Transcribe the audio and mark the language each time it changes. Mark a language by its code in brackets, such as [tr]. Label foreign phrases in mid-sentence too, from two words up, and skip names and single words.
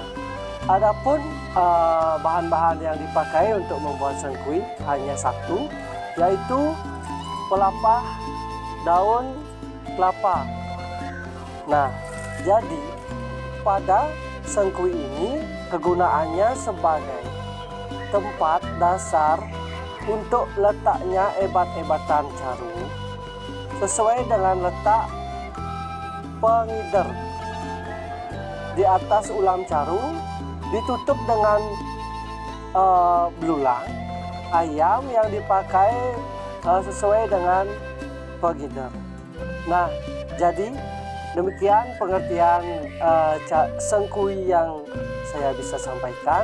[id] Adapun bahan-bahan yang dipakai untuk membuat sangkui hanya 1, yaitu pelepah daun kelapa. Nah, jadi pada sangkui ini kegunaannya sebagai tempat dasar untuk letaknya ebat-ebatan caru sesuai dengan letak pengider di atas ulam caru, ditutup dengan belulang ayam yang dipakai sesuai dengan pengider. Nah, jadi demikian pengertian sangkui yang saya bisa sampaikan.